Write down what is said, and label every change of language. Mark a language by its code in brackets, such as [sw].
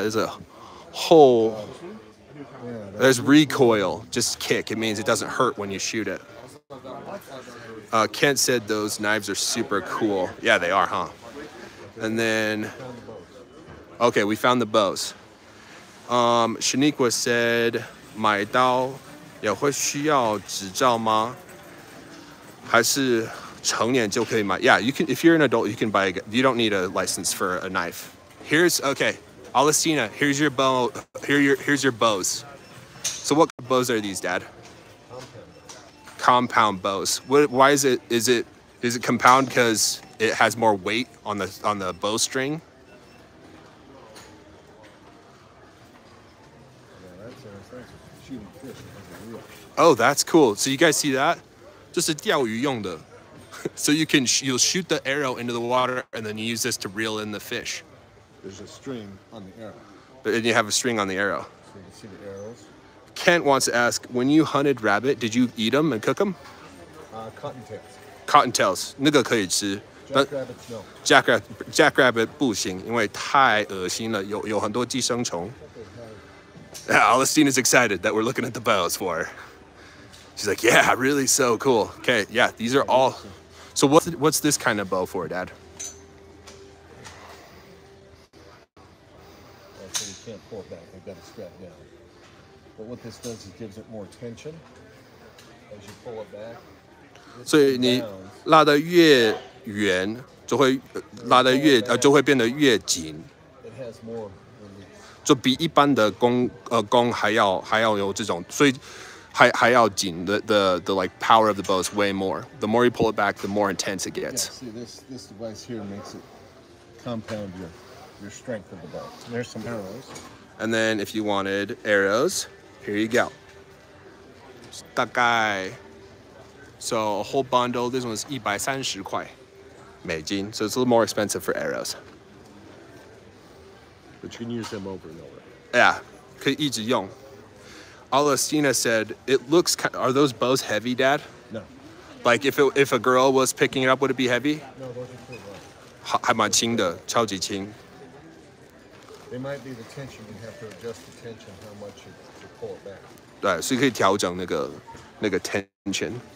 [en] There's a whole, there's recoil, just kick. It means it doesn't hurt when you shoot it. Kent said those knives are super cool. Yeah, they are, huh? And then, okay, we found the bows. Shaniqua said, [zh] 买刀也会需要执照吗？还是成年就可以买? [en] Yeah, you can. If you're an adult, you can buy. You don't need a license for a knife. Here's okay, Alestina. Here's your bow. Here's your bows. So what bows are these, Dad? Compound bows. Why is it? Is it compound because it has more weight on the bowstring? Oh, that's cool. So you guys see that? [zh] 这是钓鱼用的. [en] So you'll shoot the arrow into the water and then you use this to reel in the fish. There's a string on the arrow. But you have a string on the arrow. So you can see the arrows. Kent wants to ask, when you hunted rabbit, did you eat them and cook them? Cottontails. [zh] Cottontails, 那个可以吃. [en] Jackrabbits, no. [zh] Jackrabbit 不行，因为太恶心了，有很多寄生虫. [en] Alestina's excited that we're looking at the bows for her. She's like, yeah, really so cool. Okay, yeah, these are all. So what's this kind of bow for, Dad? So you can't pull it back. They've got it strapped down. But what this does is gives it more tension as you pull it back. [zh] 所以你拉得越远，就会变得越紧。 [en] It has more release. [zh] 就比一般的弓还要有这种，所以还要紧。 [en] The like power of the bow is way more. The more you pull it back, the more intense it gets. Yeah, see this device here makes it compound your strength of the bow. And there's some arrows. And then if you wanted arrows, here you go. [zh] 大概 [en] So a whole bundle, this one's [zh] 130块美金. [en] So it's a little more expensive for arrows. But you can use them over and over. Yeah, [zh] 可以一直用. [en] Alestina said, it looks, are those bows heavy, Dad? No. Like if a girl was picking it up, would it be heavy? No, those are pretty light. [zh] 还蛮轻的，超级轻. [en] They might be the tension. You have to adjust the tension, how much you pull it back. [zh] 对，所以可以调整那个 tension.